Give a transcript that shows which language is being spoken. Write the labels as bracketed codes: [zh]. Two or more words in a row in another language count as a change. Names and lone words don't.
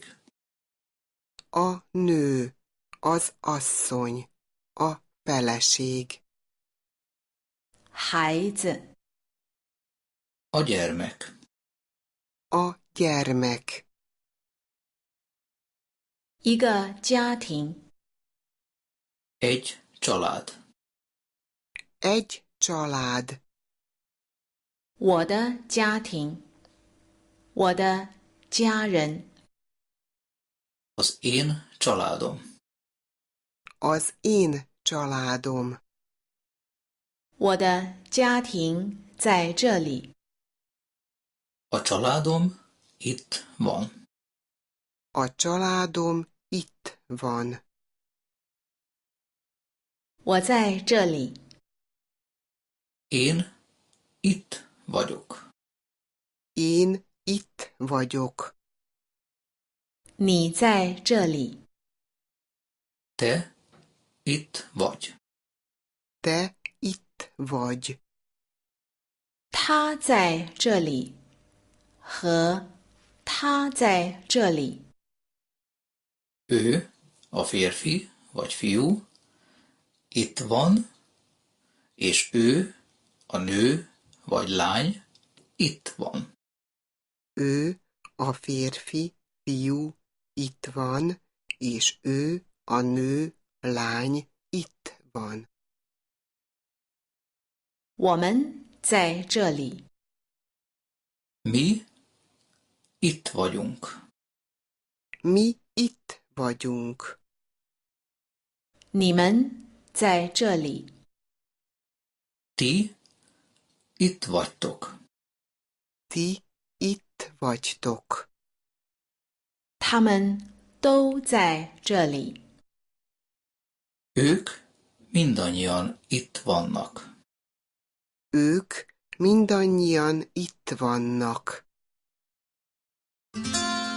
[hu] A nő. Az asszony. A feleség. [zh] 孩子 [hu] A gyermek, A gyermek. [zh] 一个家庭 [hu] egy család, Egy család. [zh] 我的家庭我的家人 [hu] az én családom, Az én családom. [zh] 我的家庭在这里 [hu] a családom itt van, A családom itt van. [zh] 我在这里 [hu] én itt vagyok, Én itt vagyok. [zh] 你在这里 [hu] te itt vagy, Te itt vagy. [zh] 他在这里和他在这里 [hu] ő, a férfi vagy fiú, itt van, és ő, a nő vagy lány, itt van. Ő, a férfi, fiú, itt van, és ő, a nő, lány, itt van. [zh] 我们在这里 [hu] Mi itt vagyunk. Mi itt vagyunk. [zh] 你们在这里 [hu] Ti itt vagytok. Ti itt vagytok. [zh] 他们都在这里 [hu] Ők mindannyian itt vannak. Ők mindannyian itt vannak.